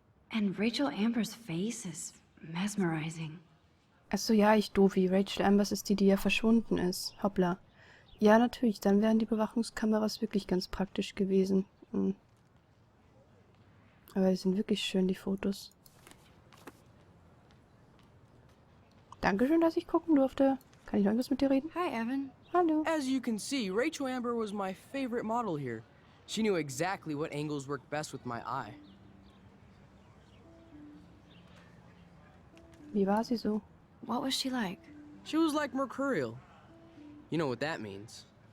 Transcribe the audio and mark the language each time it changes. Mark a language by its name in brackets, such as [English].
[English] And Rachel Amber's face is mesmerizing. [German] Achso, ja, ich doofi. Rachel Ambers ist die, die ja verschwunden ist. Hoppla. Ja, natürlich, dann wären die Bewachungskameras wirklich ganz praktisch gewesen. Hm. Aber die sind wirklich schön, die Fotos. Dankeschön, dass ich gucken durfte. Kann ich noch irgendwas mit dir reden? Hi, Evan. Hallo. [English] As you can see, Rachel Amber was my favorite model here. She knew exactly what angles worked best with my eye. [German] Wie war sie so? [English] What was she like? She was like mercurial. You know what that means.